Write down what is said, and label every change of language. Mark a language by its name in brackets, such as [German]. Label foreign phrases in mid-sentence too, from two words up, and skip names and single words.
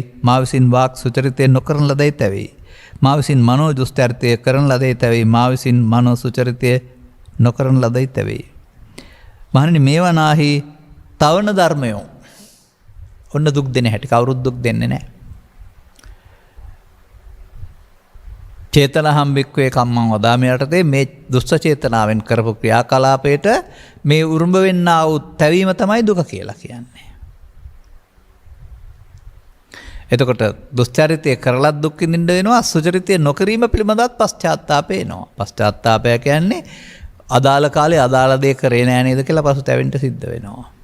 [Sinhala] මා විසින් වාග් සුචරිතය නොකරන ලදැයි තැවෙයි. මා විසින් මනෝ දුස්චරිතය කරන ලදැයි තැවෙයි. මා විසින් මනෝ සුචරිතය නොකරන ලදැයි තැවෙයි. මහණෙනි මේවා නාහි තවන ධර්මයෝ. ඔන්න දුක් දෙන හැටි කවුරුත් දුක් දෙන්නේ නැහැ. [Pali] චේතනහම් භික්ඛවේ කම්මං වදාමි [Sinhala] යටතේ මේ දුෂ්ට චේතනාවෙන් කරපු ක්‍රියාකලාපයට මේ උරුඹ වෙන්නා වූ තැවීම තමයි දුක කියලා කියන්නේ. එතකොට දුස්චරිතය කරලත් දුක් විඳින්න වෙනවා, සුචරිතය නොකිරීම පිළිබඳවත් පශ්චාත්තාපය එනවා. පශ්චාත්තාපය කියන්නේ අදාළ කාලේ අදාළ දේ කරේ නෑ නේද කියලා පසු තැවෙන්න සිද්ධ වෙනවා.